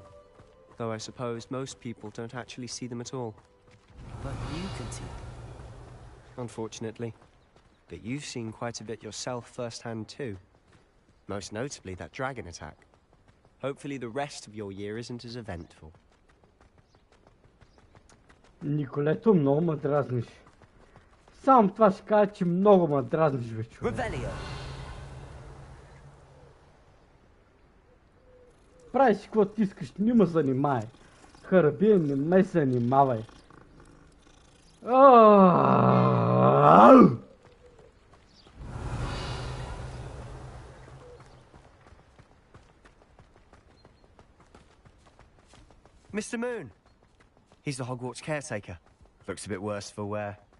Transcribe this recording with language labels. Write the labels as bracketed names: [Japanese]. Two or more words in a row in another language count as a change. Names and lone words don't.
[English] Though I suppose most people don't actually see them at all. But you can see them. Unfortunately. But you've seen quite a bit yourself firsthand too. Most notably that dragon attack. Hopefully the rest of your year isn't as eventful. [Bulgarian] Николето, много ме дразниш. Само това ще кажа, че много ме дразниш, бе, човек. Правиш си каквото искаш, не ме занимай. Харабия, не ме занимавай. [English] Mr. Moon! He's the Hogwarts caretaker. Looks a bit worse for wear.